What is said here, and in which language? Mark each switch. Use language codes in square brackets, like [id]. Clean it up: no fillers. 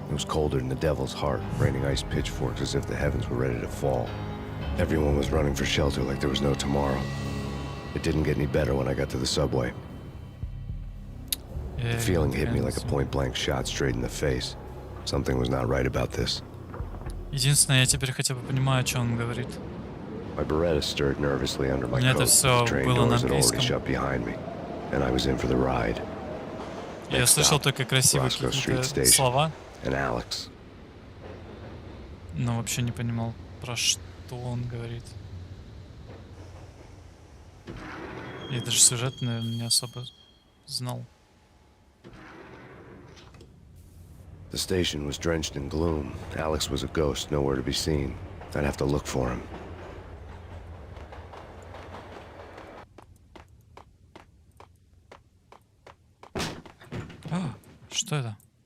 [en] It was colder than the devil's heart, raining ice pitchforks as if the heavens were ready to fall. Everyone was running for shelter like there was no tomorrow. It didn't get any better when I got to the subway. The feeling hit me like a point-blank shot straight in the face. Something was not right about this. [ru] Единственное, я теперь хотя бы понимаю, о чем он говорит. [en] My Beretta stirred nervously under my coat. The train doors had already shut behind me, and I was in for the ride. [ru] Я слышал только красивые какие-то слова. [en] And Alex. [ru] Но вообще не понимал, про что он говорит. Я даже сюжет, наверное, не особо знал. [en] The station was drenched in gloom. Alex was a ghost, nowhere to be seen. I'd have to look for him. [ru] Что это?